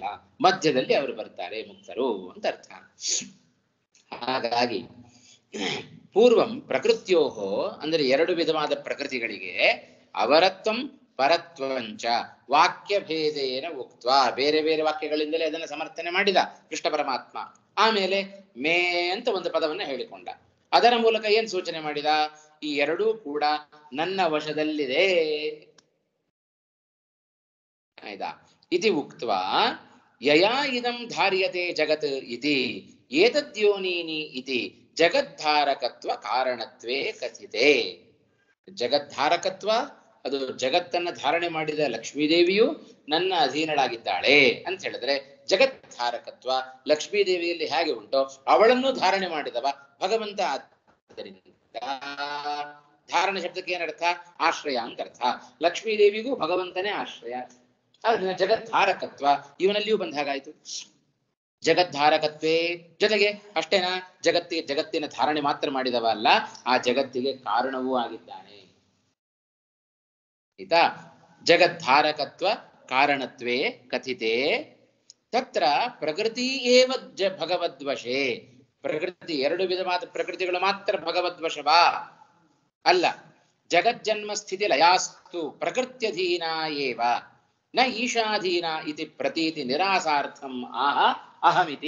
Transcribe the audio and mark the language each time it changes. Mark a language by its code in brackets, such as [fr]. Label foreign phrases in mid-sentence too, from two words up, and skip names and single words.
[kn] ಮಧ್ಯದಲ್ಲಿ ಅವರು ಬರ್ತಾರೆ, ಮುಕ್ತರು ಅಂತ ಅರ್ಥ. ಹಾಗಾಗಿ [sa] ಪೂರ್ವಂ ಪ್ರಕೃತ್ಯೋಹೋ [kn] ಅಂದ್ರೆ 2 ವಿಧವಾದ ಪ್ರಕೃತಿಗಳಿಗೆ [sa] ಅವರತ್ವಂ ಪರತ್ವಂಚ ವಾಕ್ಯ ಭೇದೇನ ಉಕ್ತ್ವ, [kn] ಬೇರೆ ಬೇರೆ ವಾಕ್ಯಗಳಿಂದಲೇ ಅದನ್ನು ಸಮರ್ಥನೆ ಮಾಡಿದ ಕೃಷ್ಣ ಪರಮಾತ್ಮ. ಆಮೇಲೆ ಮೇ ಅಂತ ಒಂದು ಪದವನ್ನ ಹೇಳಿಕೊಂಡ. ಅದರ ಮೂಲಕ ಏನ್ ಸೂಚನೆ ಮಾಡಿದ? ಈ 2 ಕೂಡ ನನ್ನ ವಶದಲ್ಲಿದೆ. ಆಯ್ತಾ? [sa] ಇತಿ ಉಕ್ತ್ವಾ ಯಯಾ ಇದಂ ಧಾರ್ಯತೆ ಜಗತ್ ಇತಿ ಏತದ್ಯೋನೀನಿ ಇತಿ ಜಗದ್ಧಾರಕತ್ವ ಕಾರಣತ್ವೇ ಕಥಿತೆ. [kn] ಜಗದ್ಧಾರಕತ್ವ ಅದು ಜಗತ್ತನ್ನ ಧಾರಣೆ ಮಾಡಿದ ಲಕ್ಷ್ಮೀದೇವಿಯು ನನ್ನ ಅಧೀನಳಾಗಿದ್ದಾಳೆ ಅಂತ ಹೇಳಿದ್ರೆ, ಜಗದ್ಧಾರಕತ್ವ ಲಕ್ಷ್ಮೀದೇವಿಯಲ್ಲಿ ಹೇಗೆ ಉಂಟೋ ಅವಳನ್ನು ಧಾರಣೆ ಮಾಡಿದವ ಭಗವಂತ. ಆದ್ದರಿಂದ ಧಾರಣೆ ಶಬ್ದಕ್ಕೆ ಏನರ್ಥ? ಆಶ್ರಯ ಅಂತ ಅರ್ಥ. ಲಕ್ಷ್ಮೀದೇವಿಗೂ ಭಗವಂತನೇ ಆಶ್ರಯ. ಅದನ್ನ ಜಗದ್ಧಾರಕತ್ವ ಇವನಲ್ಲಿಯೂ ಬಂದ ಹಾಗಾಯ್ತು. ಜಗದ್ಧಾರಕತ್ವೇ ಜೊತೆಗೆ ಅಷ್ಟೇನಾ, ಜಗತ್ತಿನ ಧಾರಣೆ ಮಾತ್ರ ಮಾಡಿದವ ಅಲ್ಲ, ಆ ಜಗತ್ತಿಗೆ ಕಾರಣವೂ ಆಗಿದ್ದಾನೆ. [sa] ಆಯ್ತಾ? ಜಗದ್ಧಾರಕತ್ವ ಕಾರಣತ್ವೇ ಕಥಿತೆ. ತತ್ರ ಪ್ರಕೃತಿ ಏವ ಭಗವದ್ವಶೇ. [kn] ಪ್ರಕೃತಿ 2 ವಿಧವಾದ ಪ್ರಕೃತಿಗಳು ಮಾತ್ರ ಭಗವದ್ವಶವಾ ಅಲ್ಲ. [sa] ಜಗಜ್ಜನ್ಮ ಸ್ಥಿತಿ ಲಯಾಸ್ತು ಪ್ರಕೃತ್ಯಧೀನ ಏವ ನ ಈಶಾಧೀನ ಇತಿ ಪ್ರತೀತಿ ನಿರಾಸಾರ್ಥಂ ಆಹ ಅಹಮಿತಿ.